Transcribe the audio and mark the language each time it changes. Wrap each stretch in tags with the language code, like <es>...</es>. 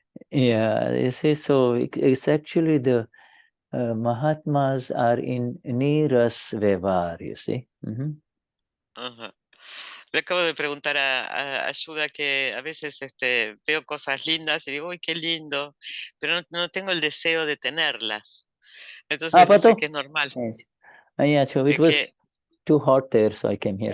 <en>Yeah, you see, so it's actually the Mahatmas are in Niras Vevar, you see. Ajá.</en> <es>Le acabo de preguntar a Shuddha que a veces veo cosas lindas y digo, uy, qué lindo, pero no tengo el deseo de tenerlas. Entonces dice Pato? que es normal.</es> <en>Yes. Yeah, so it was too hot there, so I came here.</en>